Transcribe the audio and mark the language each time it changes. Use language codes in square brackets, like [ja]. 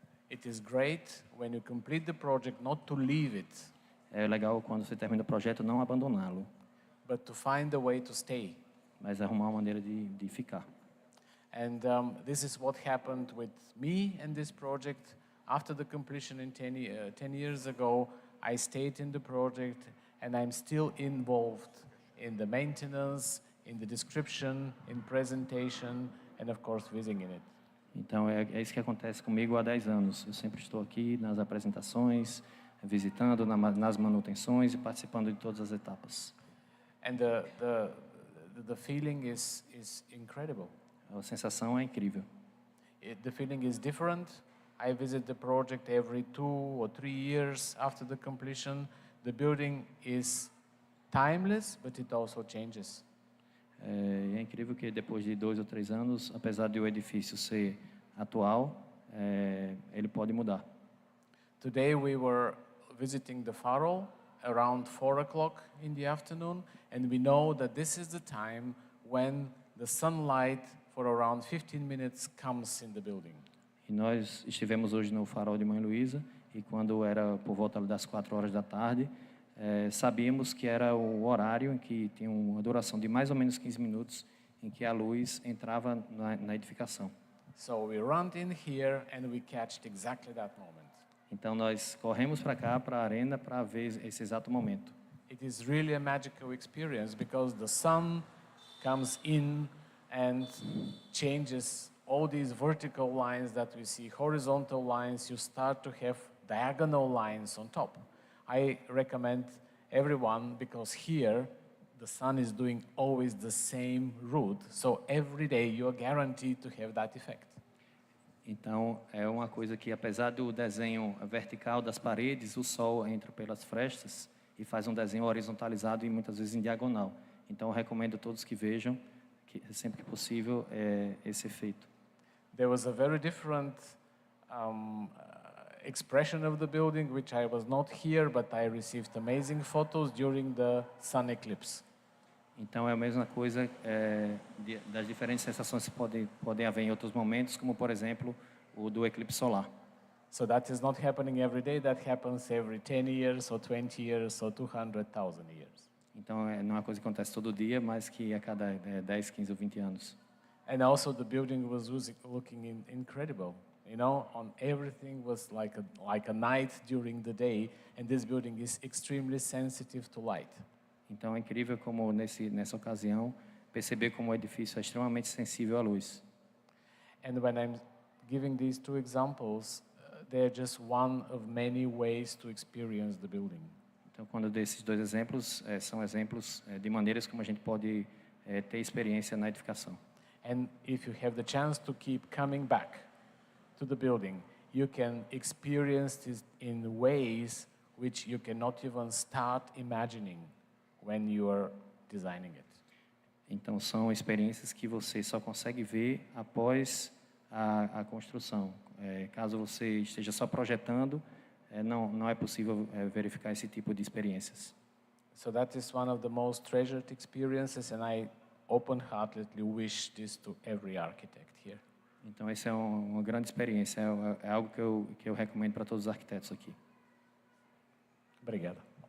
[en] It is great when you complete the project not to leave it, [pt] É legal quando você termina o projeto não abandoná-lo, [en] but to find a way to stay. [pt] mas arrumar uma maneira de ficar. [en] And this is what happened with me and this project. After the completion 10 years ago, I stayed in the project and I'm still involved in the maintenance, in the description, in presentation, and of course visiting it. [pt] Então, é isso que acontece comigo há 10 anos. Eu sempre estou aqui nas apresentações, visitando, nas manutenções e participando de todas as etapas. [en] And the feeling is incredible. [pt] A sensação é incrível. [en] The feeling is different. I visit the project every 2 or 3 years after the completion. The building is timeless, but it also changes. [pt] É incrível que depois de 2 ou 3 anos, apesar de o edifício ser atual, ele pode mudar. [en] Today we were visiting the Farol around 4 o'clock in the afternoon, and we know that this is the time when the sunlight for around 15 minutes comes in the building. [pt] E nós estivemos hoje no Farol de Mãe Luísa, e quando era por volta das 4 horas da tarde, sabíamos que era o horário em que tinha uma duração de mais ou menos 15 minutos em que a luz entrava na edificação. [en] So we run in here and we catched exactly that moment. [pt] Então nós corremos para cá, para a arena, para ver esse exato momento. [en] It is really a magical experience because the sun comes in and changes all these vertical lines that we see, horizontal lines, you start to have diagonal lines on top. I recommend everyone because here the sun is doing always the same route, so every day you are guaranteed to have that effect. [pt] Então, é uma coisa que, apesar do desenho vertical das paredes, o sol entra pelas frestas e faz um desenho horizontalizado e muitas vezes em diagonal. Então, eu recomendo a todos que vejam, que sempre que possível, esse efeito. [en] There was a very different expression of the building, which I was not here, but I received amazing photos during the sun eclipse. [pt] Então, é a mesma coisa das diferentes sensações que podem haver em outros momentos, como, por exemplo, o do eclipse solar. [en] So that is not happening every day, that happens every 10 years, or 20 years, or 200,000 years. [pt] Então, não é uma coisa que acontece todo dia, mas que a cada 10, 15 ou 20 anos. [en] And also the building was looking incredible. You know, everything was like a night during the day, and this building is extremely sensitive to light. [pt] Então é incrível como nessa ocasião perceber como o edifício é extremamente sensível à luz. [en] And when I'm giving these 2 examples, they're just one of many ways to experience the building. [pt] Então quando eu dei esses 2 exemplos, são exemplos de maneiras como a gente pode ter experiência na edificação. [en] And if you have the chance to keep coming back to the building, you can experience this in ways which you cannot even start imagining when you are designing it. [pt] Então são experiências que você só consegue ver após a construção. Caso você esteja só projetando, não é possível verificar esse tipo de experiências. [en] So that is one of the most treasured experiences, and I open-heartedly wish this to every architect here. [pt] Então essa é uma grande experiência, é algo que eu recomendo para todos os arquitetos aqui. Obrigado.